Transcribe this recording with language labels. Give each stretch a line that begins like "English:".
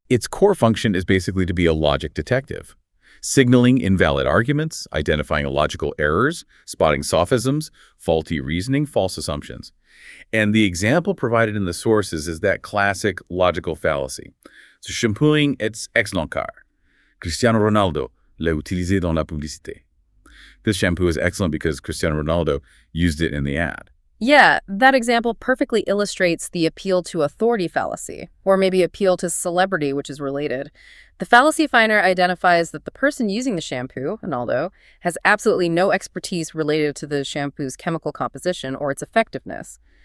English: Its core function is basically to be a logic detective, signaling invalid arguments, identifying illogical errors, spotting sophisms, faulty reasoning, false assumptions. And the example provided in the sources is that classic logical fallacy.
French: Ce shampooing est excellent car. Cristiano Ronaldo l'a utilisé dans la publicité.
English: This shampoo is excellent because Cristiano Ronaldo used it in the ad. Yeah, that example perfectly illustrates the appeal to authority fallacy, or maybe appeal to celebrity, which is related. The fallacy finder identifies that the person using the shampoo, Ronaldo, has absolutely no expertise related to the shampoo's chemical composition or its effectiveness.